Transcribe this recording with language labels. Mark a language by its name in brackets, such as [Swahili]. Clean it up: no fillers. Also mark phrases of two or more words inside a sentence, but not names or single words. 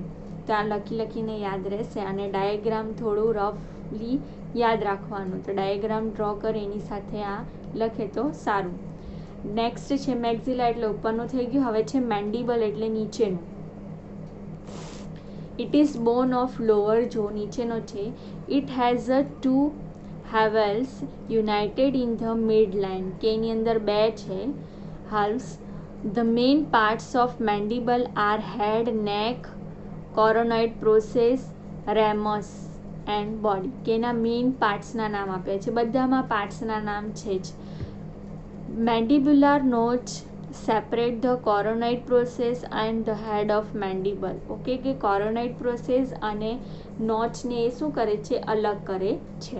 [Gujarati] તો આ લખીને યાદ રહેશે. અને ડાયાગ્રામ થોડું રફલી યાદ રાખવાનું. તો ડાયાગ્રામ ડ્રો કરે એની સાથે આ લખે તો સારું. નેક્સ્ટ છે મેક્ઝિલા, એટલે ઉપરનું થઈ ગયું. હવે છે મેન્ડિબલ, એટલે નીચેનું. [English] it is bone of lower jaw, [Gujarati] નીચેનો છે. [English] it has a 2 halves united in the midline, [Gujarati] કે એની અંદર 2 છે halves. [English] The main parts of mandible are head, neck, coronoid process, ramus and body, [Gujarati] કે એના [English] main partsના [Gujarati] નામ આપ્યા છે. બધામાં પાર્ટ્સના નામ છે જ. [English] mandibular notch separate the coronoid process and the head of mandible. [Gujarati] ઓકે, કે [English] coronoid process [Gujarati] અને નોચને એ શું કરે છે? અલગ કરે છે.